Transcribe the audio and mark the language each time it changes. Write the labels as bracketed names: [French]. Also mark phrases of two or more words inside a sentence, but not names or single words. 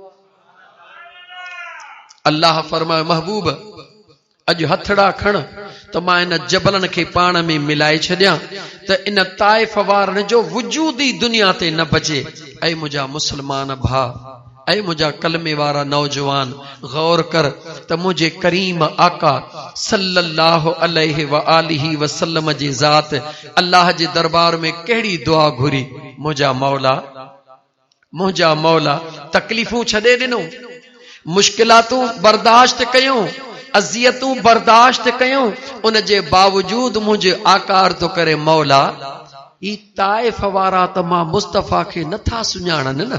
[Sindhi] अल्लाह फरमाए महबूब अॼु हथड़ा खण तो मां इन जबलन खे पाण में मिलाए छॾियां त इन ताइफ़ वारनि जो वजूद ई दुनिया ते न बचे। ऐं मुंहिंजा मुस्लमान भा, ऐं मुंहिंजा कलमे वारा नौजवान, गौर कर त मुंहिंजे करीम आका [Arabic] صلى الله عليه وآله وسلم [Sindhi] जी ज़ात अल्लाह जे दरबार में कहिड़ी दुआ घुरी। मुंहिंजा मौला तकलीफ़ूं छॾे ॾिनो, मुश्किलातूं बर्दाश्त कयूं, अज़ियतूं बर्दाश्त कयूं, उन जे बावजूद मुंहिंजे आकार तो करे मौला ई ताइफ़ वारा त मां मुस्तफ़ा खे नथा सुञाणनि न।